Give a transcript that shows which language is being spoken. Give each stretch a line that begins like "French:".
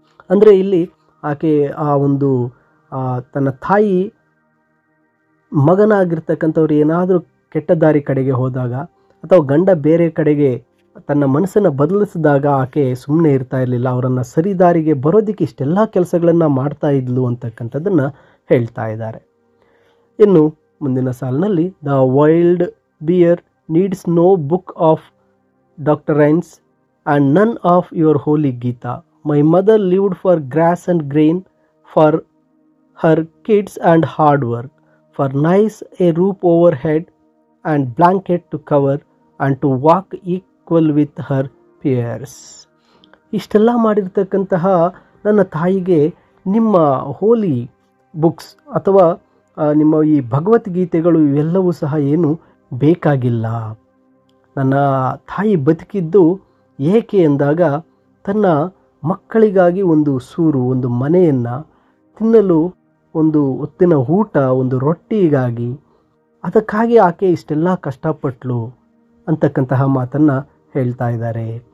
Kannada: ಅಂದರೆ ಇಲ್ಲಿ ಆಕೆ ಆ ಒಂದು ತನ್ನ ತಾಯಿ ಮಗನಾಗಿರ್ತಕ್ಕಂಥವ್ರು ಏನಾದರೂ ಕೆಟ್ಟ ದಾರಿ ಕಡೆಗೆ ಹೋದಾಗ ಅಥವಾ ಗಂಡ ಬೇರೆ ಕಡೆಗೆ ತನ್ನ ಮನಸ್ಸನ್ನು ಬದಲಿಸಿದಾಗ ಆಕೆ ಸುಮ್ಮನೆ ಇರ್ತಾ ಇರಲಿಲ್ಲ, ಅವರನ್ನು ಸರಿ ದಾರಿಗೆ ಬರೋದಕ್ಕೆ ಇಷ್ಟೆಲ್ಲ ಕೆಲಸಗಳನ್ನು ಮಾಡ್ತಾ ಇದ್ಲು ಅಂತಕ್ಕಂಥದ್ದನ್ನು ಹೇಳ್ತಾ ಇದ್ದಾರೆ. ಇನ್ನು ಮುಂದಿನ ಸಾಲಿನಲ್ಲಿ,
English: The wild bear needs no book of doctrines and none of your holy Gita. My mother lived for grass and grain, for her kids and hard work, for nice a roof overhead and blanket to cover, and to walk equal with her peers.
Kannada: ಇಷ್ಟೆಲ್ಲ ಮಾಡಿರ್ತಕ್ಕಂತಹ ನನ್ನ ತಾಯಿಗೆ ನಿಮ್ಮ ಹೋಲಿ books ಅಥವಾ ನಿಮ್ಮ ಈ ಭಗವದ್ಗೀತೆಗಳು ಇವೆಲ್ಲವೂ ಸಹ ಏನು ಬೇಕಾಗಿಲ್ಲ. ನನ್ನ ತಾಯಿ ಬದುಕಿದ್ದು ಏಕೆ ಎಂದಾಗ ತನ್ನ ಮಕ್ಕಳಿಗಾಗಿ ಒಂದು ಸೂರು, ಒಂದು ಮನೆಯನ್ನು, ತಿನ್ನಲು ಒಂದು ಹೊತ್ತಿನ ಊಟ, ಒಂದು ರೊಟ್ಟಿಗಾಗಿ, ಅದಕ್ಕಾಗಿ ಆಕೆ ಇಷ್ಟೆಲ್ಲ ಕಷ್ಟಪಟ್ಟಳು ಅಂತಕ್ಕಂತಹ ಮಾತನ್ನು ಹೇಳ್ತಾ ಇದ್ದಾರೆ.